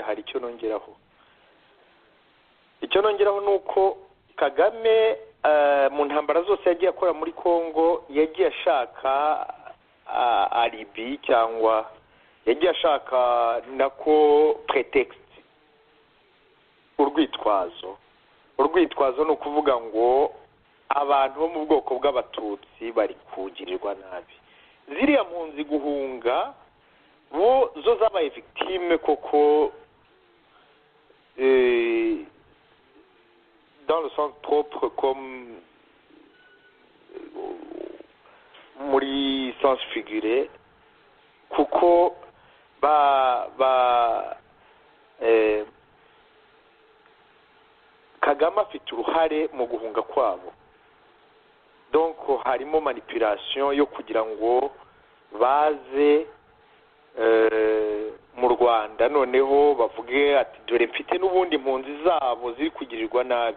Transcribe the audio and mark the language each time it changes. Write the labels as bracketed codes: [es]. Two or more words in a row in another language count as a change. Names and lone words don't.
[rw] Hari icyo nongeraho ni uko Kagame mu ntambara zose yagiye akora muri Congo yagiye ashaka alibi cyangwa yagiye ashaka nako pretext, urwitwazo ni ukuvuga ngo abantu bo mu bwoko bw'abatutsi bari kugirirwa nabi. Ziriya mpunzi guhunga bo zo zabaye victime koko [fr] dans le sens propre comme [rw] muri [fr] sens figuré, [rw] kuko Kagame afite uruhare mu guhunga kwabo. Donc harimo manipulation yo kugira ngo baze mu Rwanda noneho bavuge ati dore mfite n'ubundi impunzi zabo ziri kugirirwa nabi.